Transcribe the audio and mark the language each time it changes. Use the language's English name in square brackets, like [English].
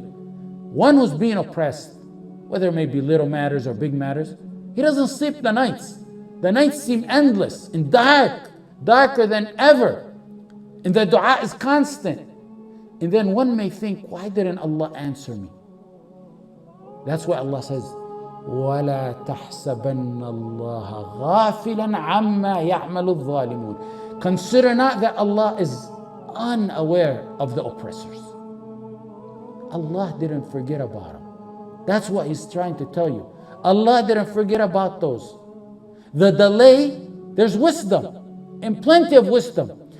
[English] One who's being oppressed, whether it may be little matters or big matters, he doesn't sleep the nights. The nights seem endless and darker than ever. And the dua is constant. And then one may think, why didn't Allah answer me? That's why Allah says, [Arabic] وَلَا تَحْسَبَنَّ اللَّهَ غَافِلًا عَمَّا يَعْمَلُ الظَّالِمُونَ. [English] Consider not that Allah is unaware of the oppressors. Allah didn't forget about them. That's what He's trying to tell you. Allah didn't forget about those. The delay, there's wisdom, and plenty of wisdom.